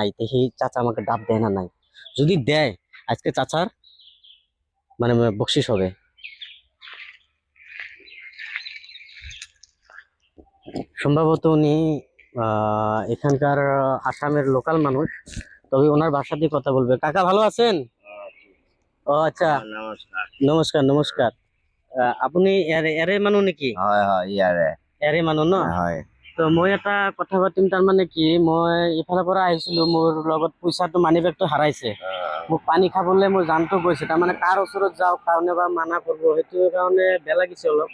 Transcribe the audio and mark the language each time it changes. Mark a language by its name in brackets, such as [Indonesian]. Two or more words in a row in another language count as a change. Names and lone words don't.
[Bangla] দেখি চাচা আমাকে ডাব দেয় না নাই। যদি দেয় আজকে চাচার মানে বকশিস হবে। সম্ভবত উনি এখানকার আসামের লোকাল মানুষ। তবে ওনার ভাষা দিয়ে কথা বলবে। কাকা ভালো আছেন? ও আচ্ছা, [Assamese] নমস্কাৰ। নমস্কাৰ নমস্কাৰ। আপুনি এৰে মানুহ নেকি? হয় হয় ইয়াৰে এৰে মানুহ ন? হয়। তো মই এটা কথা পাতিম। তাৰমানে কি, মই ইফালৰ পৰা আহিছিলো, মোৰ লগত পইচাটো [English] money bag [Assamese] হাৰাইছে। মোক পানী খাবলৈ মোৰ জানটো গৈছে। তাৰমানে কাৰ ওচৰত যাওঁ, কাৰণে বা মানা কৰিব, সেইটো কাৰণে বেয়া লাগিছে অলপ।